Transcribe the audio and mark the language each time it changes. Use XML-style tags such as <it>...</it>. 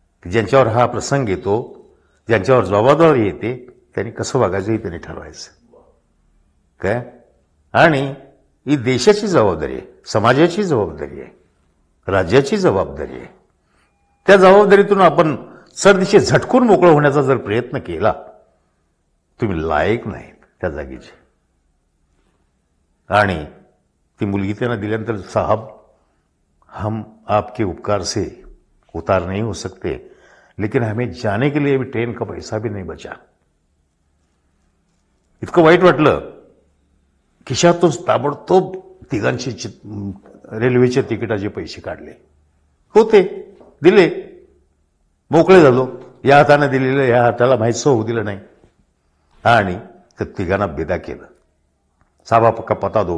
<mr>ज्यांच्यावर हा प्रसंग येतो, ज्यांच्यावर जबाबदारी येते, त्यांनी कसं वागायचं हे त्यांनी ठरवायचं काय. आणि ही देशाची जबाबदारी आहे, समाजाची जबाबदारी आहे, राज्याची जबाबदारी आहे. त्या जबाबदारीतून आपण सरदिशे झटकून मोकळं होण्याचा जर प्रयत्न केला, तुम्ही लायक नाहीत त्या जागेचे. आणि ती मुलगी त्यांना दिल्यानंतर</mr> <hi>साहब हम आपके उपकार से उतार नहीं हो सकते, लेकिन हमें जाने के लिए भी ट्रेन का पैसा भी नहीं बचा.</hi> <mr>इतकं वाईट वाटलं. खिशातून ताबडतोब तिघांची रेल्वेच्या तिकिटाचे पैसे काढले होते, दिले, मोकळे झालो. या हाताने दिलेलं या हाताला माहीत होऊ दिलं नाही. आणि त्या तिघांना बेदा केलं.</mr> <hi>साहब आपका पता दो.</hi>